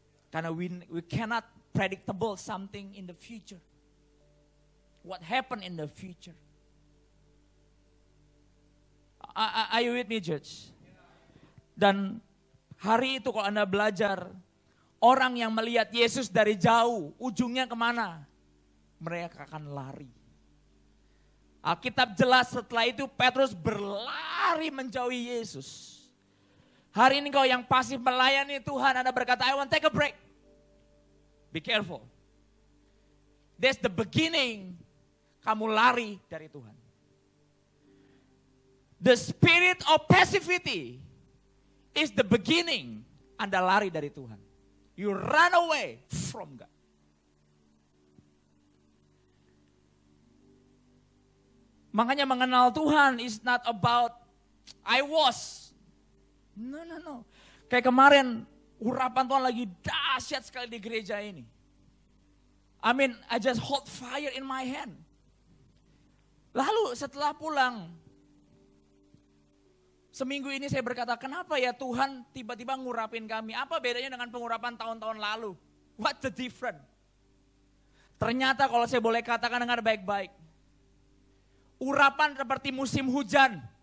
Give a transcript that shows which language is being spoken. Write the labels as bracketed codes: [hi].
[en] Karena we cannot predictable something in the future. What happened in the future? Are you with me, church? [id] Dan hari itu kalau Anda belajar, orang yang melihat Yesus dari jauh, ujungnya kemana? Mereka akan lari. Alkitab jelas setelah itu Petrus berlari menjauhi Yesus. Hari ini kau yang pasif melayani Tuhan, Anda berkata, [en] I want to take a break. Be careful. That's the beginning. [id] Kamu lari dari Tuhan. [en] The spirit of passivity is the beginning. [id] Anda lari dari Tuhan. [en] You run away from God. [id] Makanya mengenal Tuhan [en] is not about I was. No. [id] Kayak kemarin urapan Tuhan lagi dahsyat sekali di gereja ini. [en] I just hold fire in my hand. [id] Lalu setelah pulang, seminggu ini saya berkata, kenapa ya Tuhan tiba-tiba ngurapin kami? Apa bedanya dengan pengurapan tahun-tahun lalu? [en] What the difference? [id] Ternyata kalau saya boleh katakan dengan baik-baik, urapan seperti musim hujan.